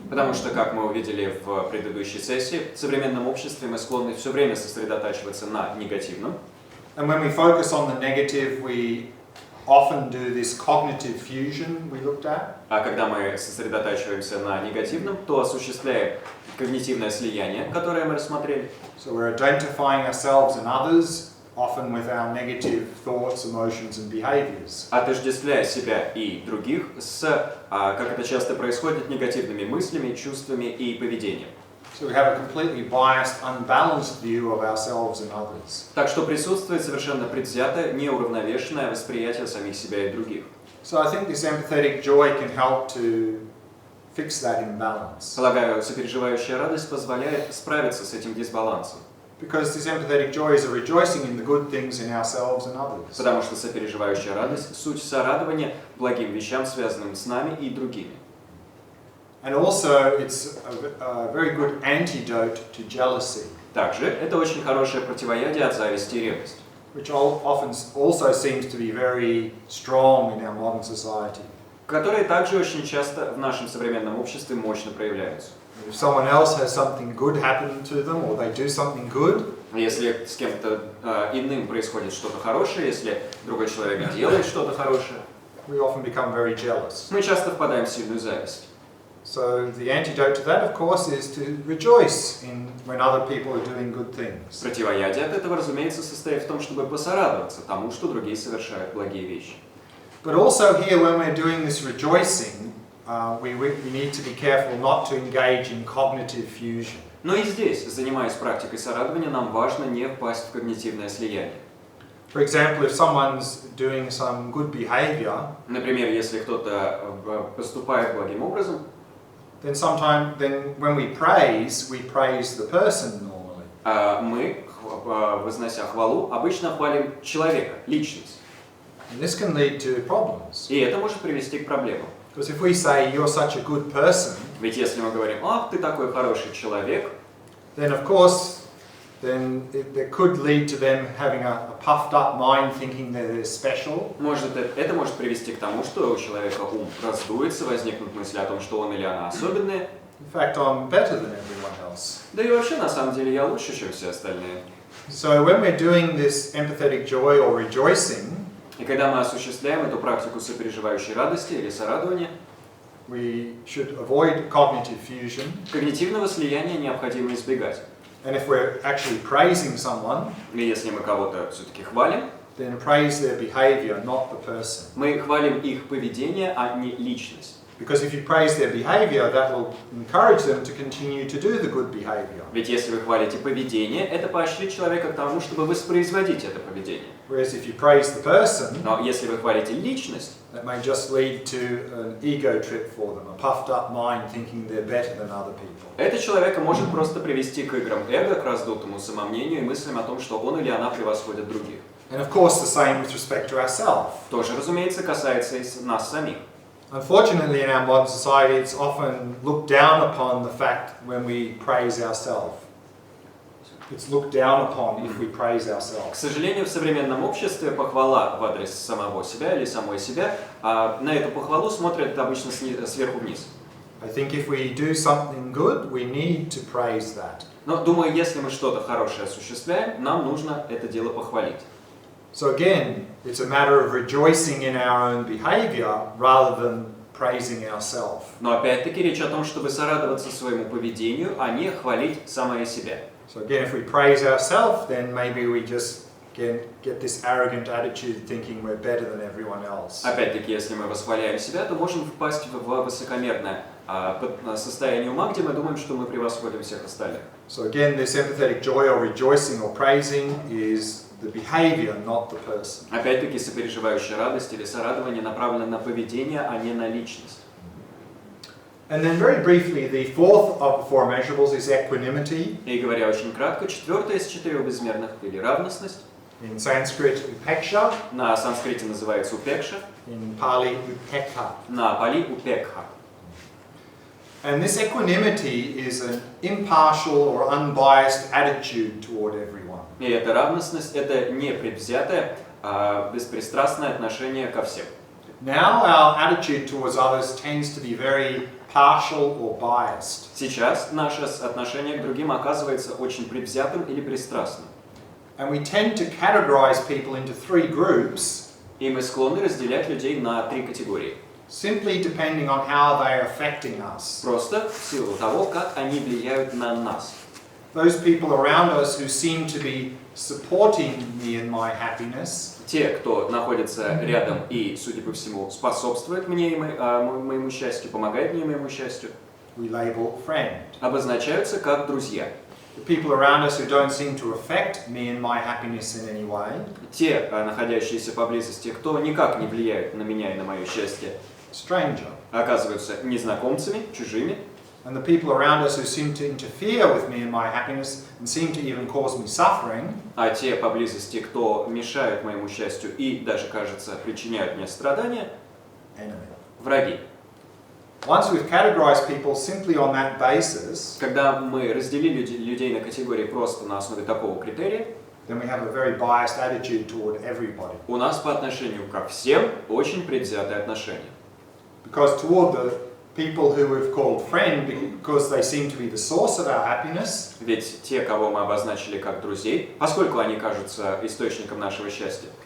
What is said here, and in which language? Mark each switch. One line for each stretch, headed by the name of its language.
Russian: Потому что, как мы увидели в предыдущей сессии, в современном обществе мы склонны все время сосредотачиваться на негативном.
English: And when we focus on the negative, we often do this cognitive fusion we looked at.
Russian: А когда мы сосредотачиваемся на негативном, то осуществляем когнитивное слияние, которое мы рассмотрели.
English: So we're identifying ourselves and others, often with our negative thoughts, emotions and behaviors.
Russian: Отождествляя себя и других с, как это часто происходит, негативными мыслями, чувствами и поведением.
English: So we have a completely biased, unbalanced view of ourselves and others.
Russian: Так что присутствует совершенно предвзятое, неуравновешенное восприятие самих себя и других.
English: So I think this empathetic joy can help to fix that imbalance.
Russian: Полагаю, сопереживающая радость позволяет справиться с этим дисбалансом.
English: Because this empathetic joy is a rejoicing in the good things in ourselves and others.
Russian: Потому что сопереживающая радость – суть сорадования благим вещам, связанным с нами и другими.
English: And also it's a very good antidote to jealousy.
Russian: Также это очень хорошее противоядие от зависти и ревности.
English: Which often also seems to be very strong in our modern society.
Russian: Которые также очень часто в нашем современном обществе мощно проявляются.
English: If someone else has something good happen to them or they do something good,
Russian: если с кем-то иным происходит что-то хорошее, если другой человек делает что-то хорошее,
English: we often become very jealous.
Russian: мы часто впадаем в сильную зависть.
English: So the antidote to that, of course, is to rejoice in when other people are doing good things.
Russian: Противоядие от этого, разумеется, состоит в том, чтобы посорадоваться тому, что другие совершают благие вещи.
English: But also here, when we're doing this rejoicing, we need to be careful not to engage in cognitive fusion.
Russian: Но и здесь, занимаясь практикой сорадования, нам важно не впасть в когнитивное слияние.
English: For example, if someone's doing some good behavior,
Russian: Например, если кто-то поступает благим образом,
English: then when we praise the person normally.
Russian: Мы, вознося хвалу, обычно хвалим человека, личность.
English: And this can lead to problems.
Russian: И это может привести к проблемам.
English: Because if we say you're such a good person,
Russian: Ведь если мы говорим, ах, ты такой хороший человек,
English: then of course, that could lead to them having a puffed up mind, thinking that they're special.
Russian: это может привести к тому, что у человека ум раздуется, возникнут мысли о том, что он или она особенные.
English: In fact, I'm better than everyone else.
Russian: Да и вообще, на самом деле, я лучше, чем все остальные.
English: So when we're doing this empathetic joy or rejoicing,
Russian: И когда мы осуществляем эту практику сопереживающей радости или сорадования,
English: we should avoid cognitive fusion.
Russian: когнитивного слияния необходимо избегать.
English: And if we're actually praising someone,
Russian: И если мы кого-то все-таки хвалим,
English: then praise their behavior, not the person.
Russian: мы хвалим их поведение, а не личность.
English: Because if you praise their behavior, that will encourage them to continue to do the good behavior.
Russian: Ведь если вы хвалите поведение, это поощрит человека к тому, чтобы воспроизводить это поведение.
English: Whereas if you praise the person,
Russian: Но если вы хвалите личность,
English: that may just lead to an ego trip for them, a puffed up mind thinking they're better than other people.
Russian: это человека может просто привести к играм эго, к раздутому самомнению и мыслям о том, что он или она превосходит других.
English: And of course the same with respect to ourselves.
Russian: Тоже, разумеется, касается и нас самих.
English: Unfortunately, in our modern society, it's often looked down upon the fact when we praise ourselves. It's looked down upon if we praise
Russian: К
English: ourselves.
Russian: сожалению, в современном обществе похвала в адрес самого себя или самой себя, а на эту похвалу смотрят обычно сверху вниз.
English: I think if we do something good, we need to praise that.
Russian: Но думаю, если мы что-то хорошее осуществляем, нам нужно это дело похвалить.
English: So again, it's a matter of rejoicing in our own behavior rather than praising ourselves.
Russian: Но опять-таки речь о том, чтобы сорадоваться своему поведению, а не хвалить самое себя.
English: So again, if we praise ourselves, then maybe we just get this arrogant attitude thinking we're better than everyone else.
Russian: Опять-таки, если мы восхваляем себя, то можем впасть в высокомерное состояние ума, где мы думаем, что мы превосходим всех остальных.
English: So again, this empathetic joy or rejoicing or praising is the behavior, not the person.
Russian: Опять-таки, сопереживающая радость или сорадование направлено на поведение, а не на личность.
English: And then very briefly, the fourth of the four immeasurables is equanimity.
Russian: И говоря очень кратко, четвертое из четырех безмерных или равностность.
English: In Sanskrit, upeksha.
Russian: На санскрите называется упекша,
English: In Pali, upekha.
Russian: на пали упекха.
English: And this equanimity is an impartial or unbiased attitude toward everyone.
Russian: И эта равностность – это непредвзятое, беспристрастное отношение ко всем.
English: Now our attitude towards others tends to be very partial or biased.
Russian: Сейчас наше отношение к другим оказывается очень предвзятым или пристрастным.
English: And we tend to categorize people into three groups,
Russian: И мы склонны разделять людей на три категории.
English: simply depending on how they are affecting us.
Russian: Просто в силу того, как они влияют на нас.
English: Those people around us who seem to be supporting me in my happiness,
Russian: Те, кто находится рядом и, судя по всему, способствует мне и моему счастью, помогает мне и моему счастью,
English: we label friend.
Russian: обозначаются как друзья.
English: The people around us who don't seem to affect me and my happiness in any way,
Russian: Те, находящиеся поблизости, кто никак не влияет на меня и на мое счастье,
English: stranger.
Russian: оказываются незнакомцами, чужими.
English: And the people around us who seem to interfere with me and my happiness and seem to even cause me suffering,
Russian: А те поблизости, кто мешают моему счастью и даже, кажется, причиняют мне страдания,
English: enemy.
Russian: враги.
English: Once we've categorized people simply on that basis,
Russian: Когда мы разделили людей на категории просто на основе такого критерия,
English: then we have a very biased attitude toward everybody.
Russian: у нас по отношению ко всем очень предвзятое отношение.
English: Because toward the people who we've called friend, because they seem to be the source of our happiness,
Russian: Ведь те, кого мы обозначили как друзей, поскольку они кажутся источником нашего счастья,